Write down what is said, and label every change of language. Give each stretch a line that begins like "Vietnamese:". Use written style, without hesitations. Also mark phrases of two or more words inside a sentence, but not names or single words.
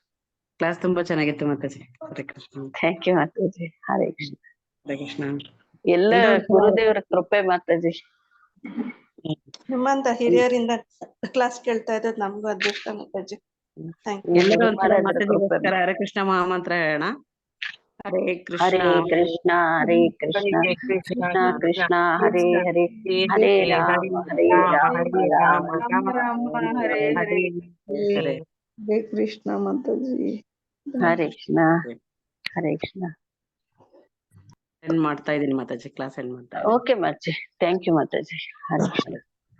Kannada: ಕ್ಲಾಸ್ ತುಂಬಾ ಚೆನ್ನಾಗಿತ್ತು ಮಾತಾಜಿ. ಹರೇ ಕೃಷ್ಣ.
English: thank you
Kannada: ಮಾತಾಜಿ. ಹರೇ ಕೃಷ್ಣ. ಹರೇ ಕೃಷ್ಣ. ಎಲ್ಲ ಗುರುದೇವರ ಕೃಪೆ ಮಾತಾಜಿ. ನಿಮ್ಮಂತ ಹಿರಿಯರಿಂದ ಕ್ಲಾಸ್ ಕೇಳ್ತಾ ಇರೋದು ನಮ್ಗೂ ಅದೃಷ್ಟ ಮಾತಾಜಿ.
English: Thank you.
Kannada: ಎಲ್ಲರೂ ಒಂದ್ಸಲ ಮಹಾರಾಜರ ಮಾತಾಜಿಗೋಸ್ಕರ ಕೃಪೆ. ಹರೇ ಕೃಷ್ಣ ಮಹಾಮಂತ್ರ ಹೇಳೋಣ. ಹರೇ ಹರೇ ಕೃಷ್ಣ ಕೃಷ್ಣ ಹರೇ ಕೃಷ್ಣ ಕೃಷ್ಣ ಕೃಷ್ಣ ಹರೇ ಹರೇ ಹರೇ ರಾಮ ಹರೇ ರಾಮ ರಾಮ ರಾಮ ಹರೇ ಹರೇ. ಹರೇ ಹರೇ ಕೃಷ್ಣ ಮಾತಾಜಿ. ಹರೇ ಕೃಷ್ಣ. ಹರೇ ಕೃಷ್ಣ. ಎಂಡ್ ಮಾಡ್ತಾ ಇದೀನಿ ಮಾತಾಜಿ, ಕ್ಲಾಸ್ ಎಂಡ್ ಮಾಡ್ತಾ ಓಕೆ ಮಾತಾಜಿ.
English: thank you
Kannada: ಮಾತಾಜಿ. ಹರೇ ಕೃಷ್ಣ.